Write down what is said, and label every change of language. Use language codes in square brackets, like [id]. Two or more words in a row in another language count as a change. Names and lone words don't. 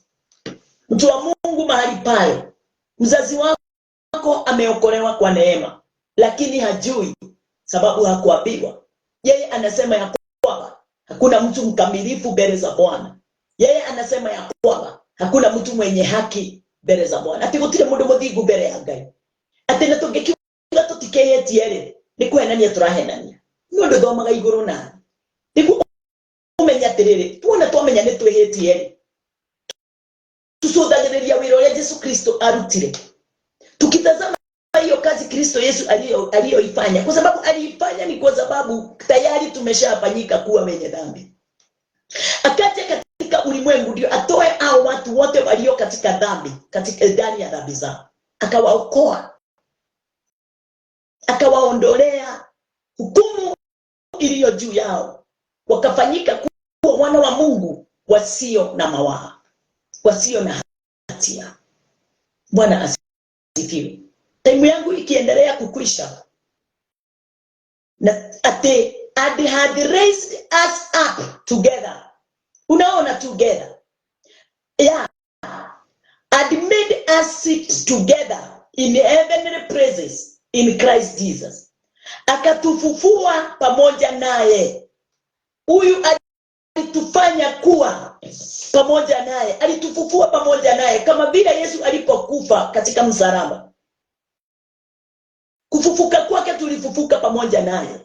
[sw] Mtu wa Mungu mahali pale, mzazi wako ameokolewa kwa neema, lakini hajui sababu hakuambiwa. Yeye anasema ya kwamba hakuna mtu mkamilifu mbele za Bwana. Yeye anasema ya kwamba hakuna mtu mwenye haki mbele za Bwana. [ki] Ati gutire mundu muthingu mbele ya Ngai. Ati na tungikiuga tutikeyetie ni kwenania turahenania. Ni undu thomaga iguru na. Niku umenya atiriri, tuona twamenya ni twehetie. Tusudagiriria wira uria Yesu Kristo arutire. [sw] Tukitazama hiyo kazi Kristo Yesu aliyoifanya, kwa sababu aliifanya ni kwa sababu tayari tumeshafanyika kuwa wenye dhambi. Akaja katika ulimwengu ndio atoe hao watu wote walio katika dhambi, katika ndani ya dhambi zao. Akawaokoa. Akawaondolea hukumu iliyo juu yao. Wakafanyika kuwa wana wa Mungu wasio na mawaa, wasio na hatia. Bwana asifiwe. Time yangu ikiendelea kukwisha, na [en] ate had raised us up together. Unaona, together. Yeah. Had made us sit together in heavenly places in Christ Jesus. [sw] Akatufufua pamoja naye. Huyu alitufanya kuwa pamoja naye. Alitufufua pamoja naye kama vile Yesu alipokufa katika msalaba. Kufufuka kwake tulifufuka pamoja naye.